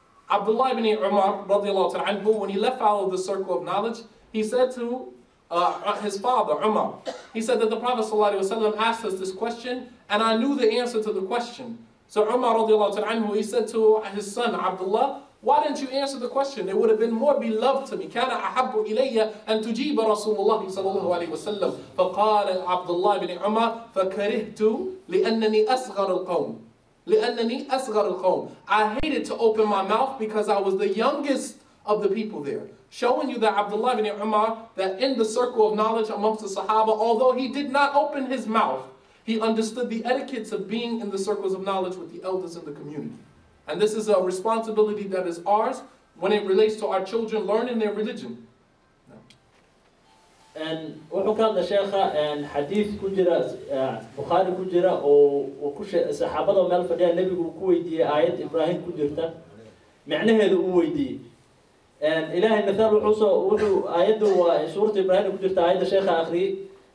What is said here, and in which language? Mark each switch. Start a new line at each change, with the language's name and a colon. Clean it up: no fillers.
English: Abdullah ibn Umar, when he left out of the circle of knowledge, he said to his father, Umar, he said that the Prophet ﷺ asked us this question, and I knew the answer to the question. So Umar, he said to his son, Abdullah, why didn't you answer the question? It would have been more beloved to me.
Arabic: كان أحب إلي أن تجيب رسول الله صلى الله عليه وسلم. فقال عبد الله بن عمر فكرهت لأنني أصغر القوم. لأنني أصغر القوم.
English: I hated to open my mouth because I was the youngest of the people there. Showing you that Abdullah ibn Umar, that in the circle of knowledge amongst the Sahaba, although he did not open his mouth, he understood the etiquettes of being in the circles of knowledge with the elders in the community. And this is a responsibility that is ours when it relates to our children learning their religion.
Somali: And wuxuu ka hadla sheekha xadiis ku jira Bukhari ku jira oo ku saxaabada meel fadhiya nabigu ku weydiiyay aayad Ibrahim ku jirta macnaheedu uu weydiiyay ilaahay mithaal wuxuu aayadu waa suurta Ibrahim ku jirta aayada sheekha akhri